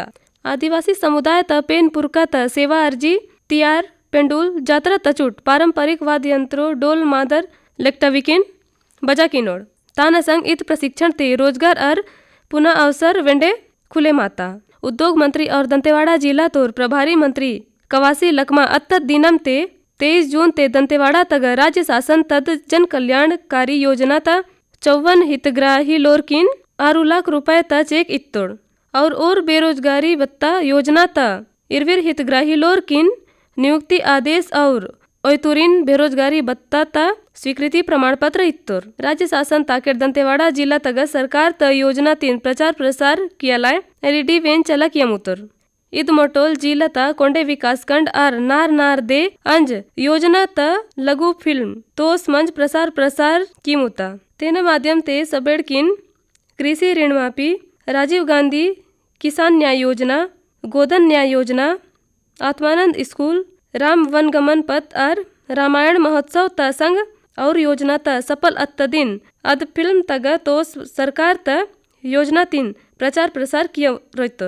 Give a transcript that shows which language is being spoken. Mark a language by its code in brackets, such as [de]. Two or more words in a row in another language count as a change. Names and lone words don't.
[gon] आदिवासी समुदाय त पेन पुरका त सेवा अर्जी तियार पेंडुल जात्रा तचुट पारंपरिक वाद्यंत्रो डोल मादर लेक्टविकिन बजा किनोड़। ताना संग इत प्रशिक्षण ते रोजगार और पुनः अवसर वेंडे खुले माता। उद्योग मंत्री और दंतेवाड़ा जिला तोर प्रभारी मंत्री कवासी लकमा अत्त दिनम ते 23 जून ते दंतेवाड़ा तक राज्य शासन तद जन कल्याणकारी योजना ता 54 हितग्राही लोरकिन 6 लाख रुपए ता चेक इत्तोड़ और बेरोजगारी भत्ता योजना ता 20 हितग्राही लोरकिन नियुक्ति आदेश और ओयतुरिन बेरोजगारी भत्ता ता स्वीकृति प्रमाण पत्र इत्तोर। राज्य शासन ताकेट दंतेवाड़ा जिला तक सरकार त योजना 3 प्रचार प्रसार कियालाय LED वेन चला किया मुतोर। इद मोटोल जिला ता कोंडे विकास खंड और नार दे अंज योजना त लघु फिल्म तोस मंच प्रसार की मुता। तेना माध्यम ते सबेड़किन कृषि ऋण माफी राजीव गांधी किसान न्याय योजना गोधन न्याय योजना आत्मानंद स्कूल राम वनगमन पथ और रामायण महोत्सव त संग और योजना त सफल अत्त दिन अद फिल्म तग तो सरकार त योजना 3 प्रचार प्रसार किया रोतोर।